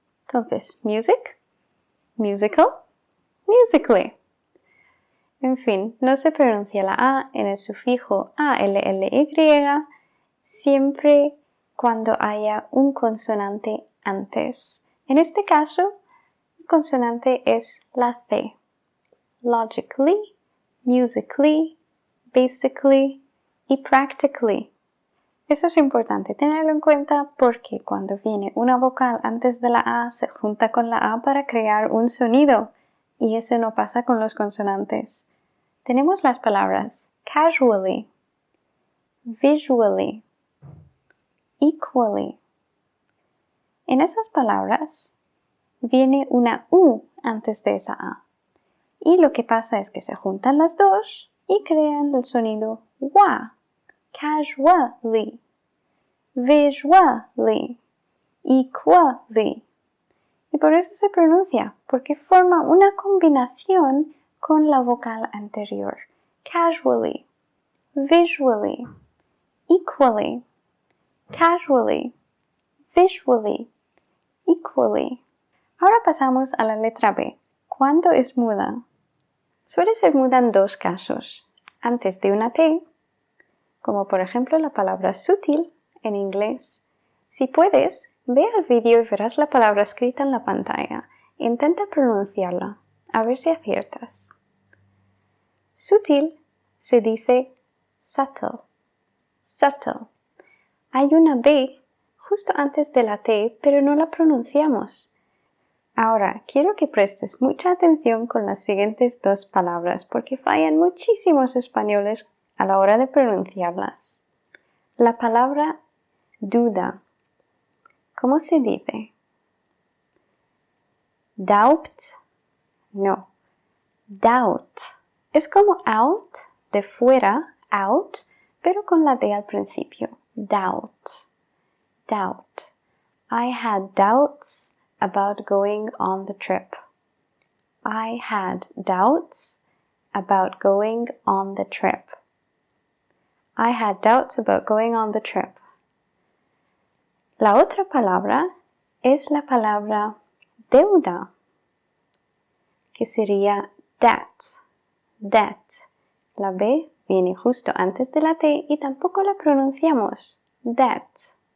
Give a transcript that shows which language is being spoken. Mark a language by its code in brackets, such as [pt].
[en] Entonces, music, musical, musically. [es] En fin, no se pronuncia la A en el sufijo ALLY siempre cuando haya un consonante antes. En este caso, el consonante es la C. [en] Logically, musically, basically y practically. [es] Eso es importante tenerlo en cuenta porque cuando viene una vocal antes de la A se junta con la A para crear un sonido y eso no pasa con los consonantes. Tenemos las palabras casually, visually, equally. En esas palabras viene una U antes de esa A. Y lo que pasa es que se juntan las dos y crean el sonido WA. [en] Casually, visually, equally. [es] Y por eso se pronuncia, porque forma una combinación con la vocal anterior. [en] Casually, visually, equally, casually, visually, equally. [es] Ahora pasamos a la letra B. ¿Cuándo es muda? Suele ser muda en dos casos. Antes de una T, como por ejemplo la palabra sutil en inglés. Si puedes, ve el vídeo y verás la palabra escrita en la pantalla. Intenta pronunciarla, a ver si aciertas. Sutil se dice subtle, subtle. Hay una B justo antes de la T, pero no la pronunciamos. Ahora, quiero que prestes mucha atención con las siguientes dos palabras, porque fallan muchísimos españoles a la hora de pronunciarlas. La palabra duda. ¿Cómo se dice? [en] Doubt. No. Doubt. [es] Es como out, de fuera, out, pero con la D al principio. [en] Doubt. Doubt. I had doubts about going on the trip. I had doubts about going on the trip. I had doubts about going on the trip. [es] La otra palabra es la palabra deuda, que sería debt. Debt. La B viene justo antes de la T y tampoco la pronunciamos. Debt.